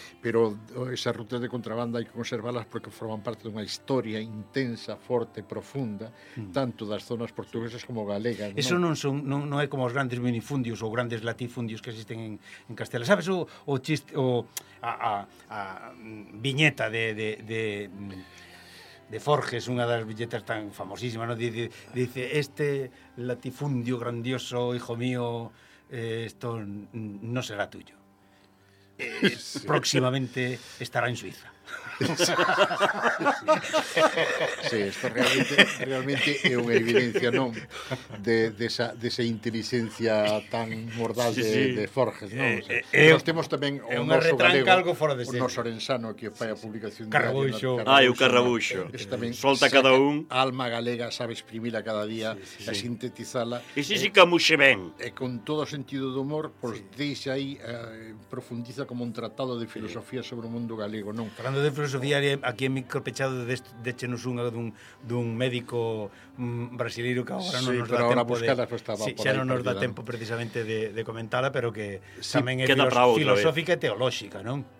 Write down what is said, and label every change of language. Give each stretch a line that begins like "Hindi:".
Galician: Pero esas rutas de contrabando hai que conservalas porque forman parte dunha historia intensa, forte, profunda, tanto das zonas portuguesas como galegas. Eso non é como os grandes minifundios ou grandes latifundios que existen en Castela. Sabes o chiste, o a viñeta de Forges, unha das viñetas tan famosísimas, ¿no?
Spanish: Dice, este latifundio grandioso, hijo mío, esto no será tuyo. Sí. Próximamente estará en Suiza.
Galician: Sí, isto realmente é unha evidencia, non, de esa intelixencia tan mordaz de Forges, non? O sea, nos temos tamén o noso galego, algo fora de ser. O noso orensano que fai a publicación Carrabuxo. O Carrabuxo. Este tamén solta cada un a alma galega, sabe exprimila cada día, sí, sí, sintetizala. E si si camuxe ben. E con todo o sentido do humor, pois pues, sí. Deixa aí profundiza como un tratado de filosofía sobre o mundo galego, non? Falando de filosofía, aquí en micropechado déchenos unha dun médico brasileiro que agora non nos dá tempo xa non nos dá tempo precisamente de comentala, pero que sí, tamén é filosófica e teolóxica, non?